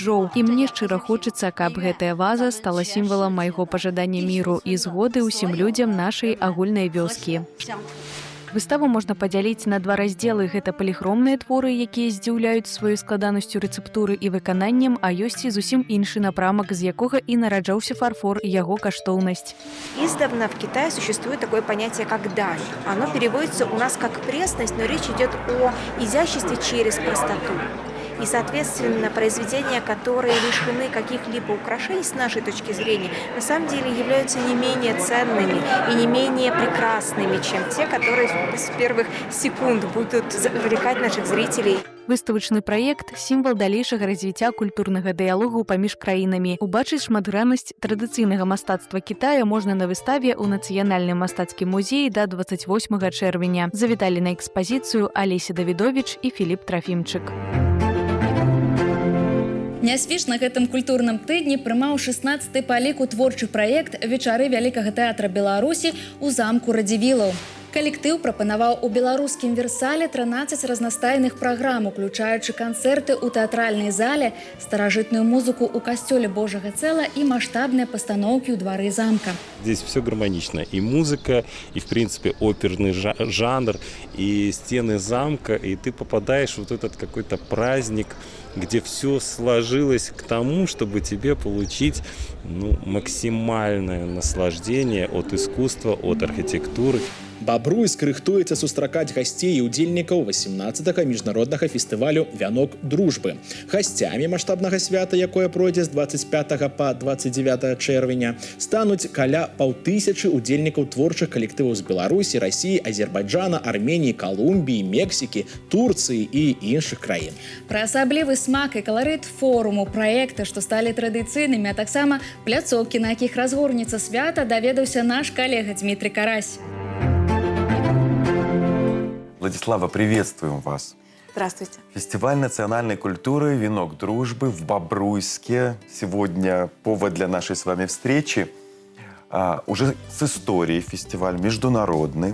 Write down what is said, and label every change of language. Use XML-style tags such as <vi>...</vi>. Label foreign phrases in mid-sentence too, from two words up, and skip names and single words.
<be>І мне шчыра хочацца, каб гэтая ваза стала сімвалам майго пажадання міру і згоды ўсім людзям нашай агульнай вёскі. Выставу можна падзяліць на два раздзелы. Гэта паліхромныя творы, якія здзіўляюць сваёй складанасцю рэцэптуры і выкананнем, а ёсць і зусім іншы напрамак, з якога і нараджаўся фарфор і яго каштоўнасць.</be> <ru>Издавна в Китае существует такое понятие, как дань. Оно переводится у нас как пресность, но речь идет о изяществе через простоту. И, соответственно, произведения, которые лишены каких-либо украшений с нашей точки зрения, на самом деле являются не менее ценными и не менее прекрасными, чем те, которые с первых секунд будут завлекать наших зрителей.</ru> <be>Выставачны праект – сімвал далейшага развіцця культурнага дыялогу паміж краінамі. Убачыць шматграннасць традыцыйнага мастацтва Китая можна на выставе ў Нацыянальным мастацкім музеі да 28 чэрвеня. Завіталі на экспазіцыю Алеся Давідовіч і Філіп Трафімчык. Нясвіж на гэтым культурным тыдні прымаў 16-й па ліку творчы праект «Вечары Вялікага тэатра Беларусі» у замку Радзівілаў. Калектыў прапанаваў у беларускім Версале 13 разнастайных праграм, уключаючы канцэрты ў тэатральнай зале, старажытную музыку ў касцёле Божага Цэла і маштабныя пастаноўкі ў двары замка.</be> <ru>Здесь все гармонично. И музыка, и, в принципе, оперный жанр, и стены замка, и ты попадаешь в вот этот какой-то праздник, где все сложилось к тому, чтобы тебе получить максимальное наслаждение от искусства, от архитектуры. Бабруйск рыхтуецца сустракаць гасцей і удзельнікаў 18-га міжнароднага фестывалю «Вянок дружбы». Гасцямі маштабнага свята, якое пройдзе з 25 па 29 чэрвеня, стануць каля 5000 удзельнікаў творчых калектываў з Беларусі, Расіі, Азербайджана, Арменіі, Колумбіі, Мексікі, Турцыі і іншых краін. Пра асаблівы смак і каларыт форуму, праекты, што сталі традыцыйнымі, а таксама пляцоўкі, на якіх разгорнецца свята, даведаўся наш калега Дмітрий Карась. Владислава, приветствуем вас. Здравствуйте. Фестиваль национальной культуры «Венок дружбы» в Бобруйске. Сегодня повод для нашей с вами встречи. Уже с историей фестиваль международный.</ru>